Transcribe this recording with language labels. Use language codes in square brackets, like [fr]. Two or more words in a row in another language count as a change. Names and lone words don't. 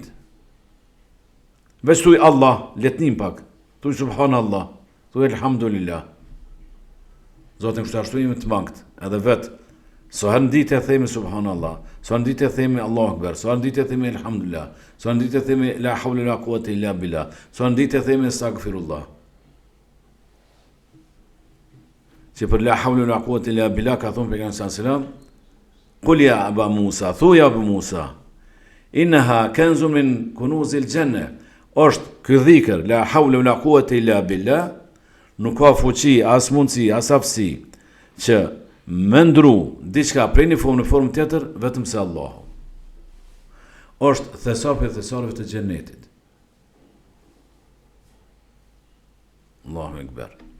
[sq] Veç thuj Allah, letnim pak. Thuj subhanallah, thuj elhamdulillah. Zotin kështu ashtu jemi të mangët, edhe vetë. So herë në ditë e themi subhanallah, so herë në ditë e themi [ar] الله أكبر, [sq] so herë në ditë e themi elhamdulillah, so herë në ditë e themi [ar] لا حول لا قوة إلا بالله, [sq] so herë në ditë e themi astaghfirullah. Që për [ar] لا حول لا قوة إلا بالله [sq] ka thonë pejgamberi [ar] صلى الله عليه وسلم, "قل يا أبا موسى, [sq] thuaj Abu Musa, [ar] إنها كنز من كنوز الجنة." [sq] Është ky dhikr [ar] لا حول لا قوة إلا بالله, [sq] nuk ka fuqi, as mundsi, as aftësi që me ndru diçka prej një formë tjetër, vetëm se Allahu. Është thesar për thesarëve të xhenetit. [ar] الله أكبر.